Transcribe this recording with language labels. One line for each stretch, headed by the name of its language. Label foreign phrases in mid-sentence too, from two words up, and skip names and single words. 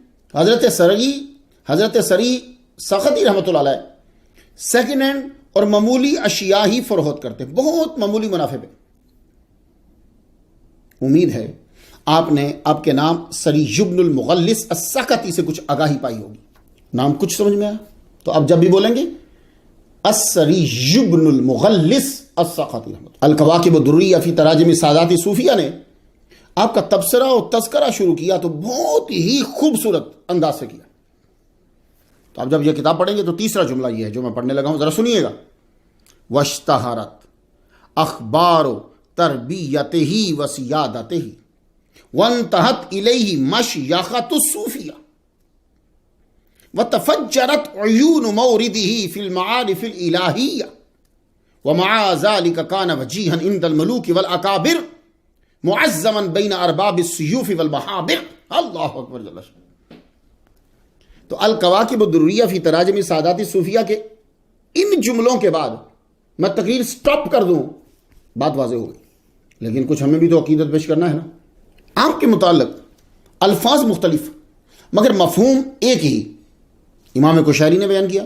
Urdu: حضرت سری سختی رحمۃ اللہ علیہ
English: second hand
Urdu: اور معمولی اشیاء ہی فروخت کرتے ہیں، بہت معمولی منافع پہ. امید ہے آپ نے آپ کے نام سری بن المغلس السقطی سے کچھ آگاہی پائی ہوگی. نام کچھ سمجھ میں آیا تو اب جب بھی بولیں گے السری بن المغلس السقطی. الکواکب الدریہ فی تراجم سادات صوفیہ نے آپ کا تبصرہ اور تذکرہ شروع کیا تو بہت ہی خوبصورت انداز سے کیا. تو اب جب یہ کتاب پڑھیں گے تو تیسرا جملہ یہ ہے جو میں پڑھنے لگا ہوں، ذرا سنیے گا.
Arabic: واشتہرت اخبار تربیتہ و سیادتہ وانتہت الیہ مشیخۃ الصوفیہ وتفجرت عیون موردہ فی المعارف الالہیہ ومع ذلك كان وجیہا عند الملوک والاکابر معظما بین ارباب السیوف والمحابر. اللہ اکبر جل شانہ.
Urdu: تو الکواکب الدریہ فی تراجم سادات صوفیہ کے ان جملوں کے بعد میں تقریر سٹاپ کر دوں، بات واضح ہو گئی. لیکن کچھ ہمیں بھی تو عقیدت پیش کرنا ہے نا. آپ کے متعلق الفاظ مختلف مگر مفہوم ایک ہی امام کشیری نے بیان کیا.